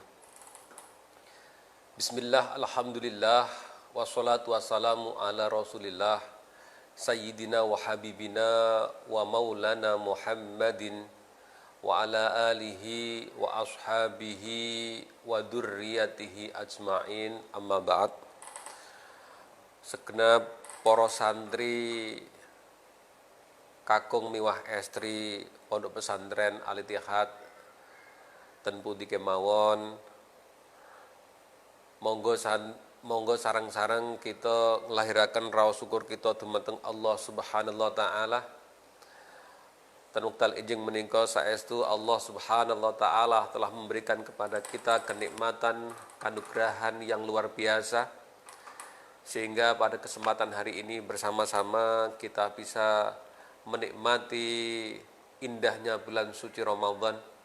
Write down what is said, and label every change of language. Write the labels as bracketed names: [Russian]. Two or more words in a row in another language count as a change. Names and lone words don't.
[Arabic] بسم الله، الحمد لله، والصلاة والسلام على رسول الله، سيدنا وحبيبنا ومولانا محمد وعلى آله وأصحابه وذريته أجمعين، أما بعد. [Javanese] Segenap para santri kakung miwah estri Pondok Pesantren Al-Ittihad ten pundi kemawon, monggo sareng-sareng kita nglahiraken raos syukur kita dumateng [Arabic] الله سبحانه وتعالى. [Javanese] Ten wekdal enjing menika saestu [Arabic] الله سبحانه وتعالى [Indonesian] telah memberikan kepada kita kenikmatan, kanugrahan yang luar biasa, sehingga pada kesempatan hari ini bersama-sama kita bisa menikmati indahnya bulan suci Ramadan